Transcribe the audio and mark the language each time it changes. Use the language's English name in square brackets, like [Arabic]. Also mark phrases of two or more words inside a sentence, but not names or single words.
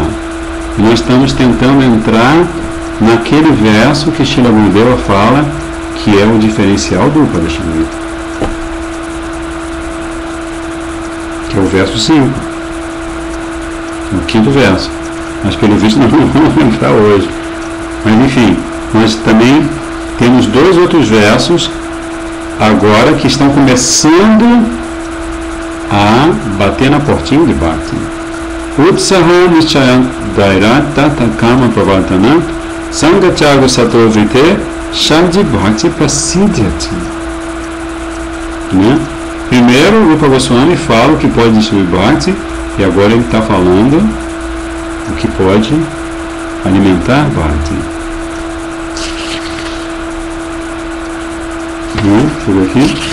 [Portuguese] E nós estamos tentando entrar naquele verso que Srila Gurudeva fala que é o diferencial do Upadeshamrita, que é o verso 5, o quinto verso. Mas pelo visto nós não vamos entrar hoje. Mas enfim, nós também temos dois outros versos agora que estão começando a bater na portinha de Bhakti. [Sanskrit] उत्साह निश्चय धैर्य तत कर्म प्रवर्तन सङ्गत्यागो सतो वृत्ते षड्भि भक्ति प्रसिध्यति. [Portuguese] Né? Primeiro o Rupa Goswami fala o que pode destruir Bhakti, e agora ele está falando o que pode alimentar Bhakti. Deixa eu ver aqui.